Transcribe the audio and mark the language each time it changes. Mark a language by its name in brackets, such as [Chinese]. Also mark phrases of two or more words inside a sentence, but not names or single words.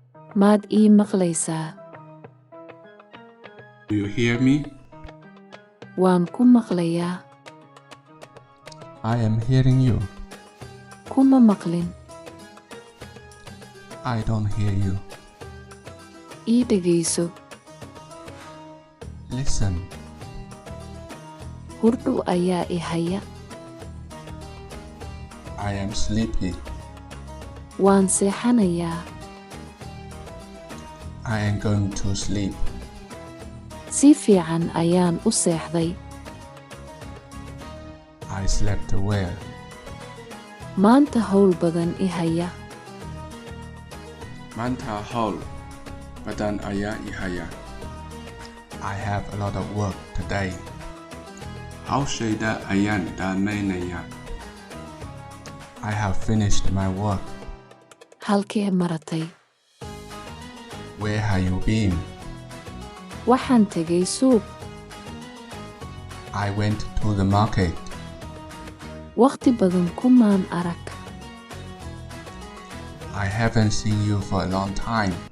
[Somali] Maad ii maqlaysaa? [English] Do you hear me? [Somali] Waan ku maqlayaa. [English] I am hearing you. [Somali] Kuma maqlin. [English] I don't hear you. [Somali] Ii dhegayso. [English] Listen. [Somali] Hurdu ayaa i haya. [English] I am sleepy. [Somali] Waan seexanayaa. [English] I am going to sleep. [Somali] Si fiican ayaan u seexday. [English] I slept well. [Somali] Maanta hawl badan i haya. Maanta hawl badan ayaa i haya. [English] I have a lot of work today. [Somali] Hawshayda ayaan dhammaynayaa. [English] I have finished my work. [Somali] Halkee maratay? [English] Where have you been? [Somali] Waxaan tegay suuq. [English] I went to the market. [Somali] Waqti badan kumaan arag. [English] I haven't seen you for a long time.